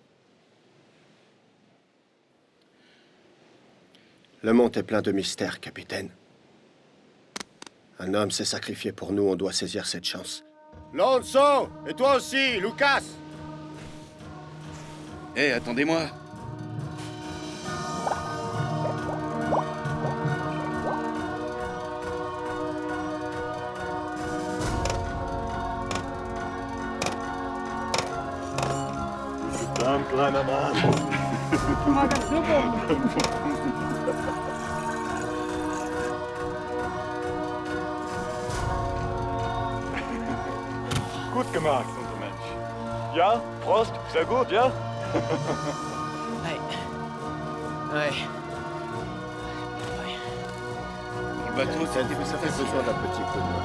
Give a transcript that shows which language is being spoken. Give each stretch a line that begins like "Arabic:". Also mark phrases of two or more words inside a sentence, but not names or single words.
French: Le monde est plein de mystères, capitaine. Un homme s'est sacrifié pour nous, on doit saisir cette chance. Lonzo! Et toi aussi, Lucas! Hé, attendez-moi!
German: Verdammt, kleiner Mann. Mal ganz super. Gut gemacht, unser Mensch. Ja, Prost, sehr gut, ja?
French: Ouais. Ouais. Le bateau, Ça fait besoin d'un petit coup de main.